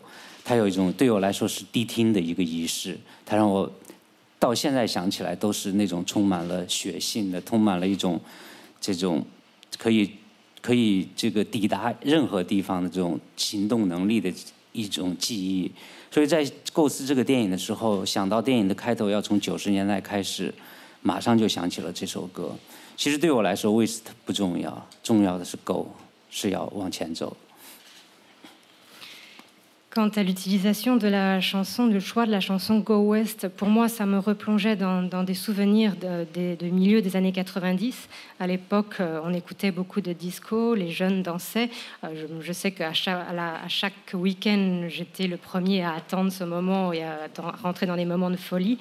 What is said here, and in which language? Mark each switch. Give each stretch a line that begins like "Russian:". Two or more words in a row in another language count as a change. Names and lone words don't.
Chinese: 它有一种对我来说是迪厅的一个仪式，它让我到现在想起来都是那种充满了血性的，充满了一种这种可以这个抵达任何地方的这种行动能力的一种记忆。所以在构思这个电影的时候，想到电影的开头要从90年代开始，马上就想起了这首歌。其实对我来说 ，West 不重要，重要的是 Go， 是要往前走。
French: Quant à l'utilisation de la chanson, du choix de la chanson Go West, pour moi, ça me replongeait dans des souvenirs de milieu des années 90. À l'époque, on écoutait beaucoup de disco, les jeunes dansaient. Je sais qu'à chaque week-end, j'étais le premier à attendre ce moment et à rentrer dans des moments de folie.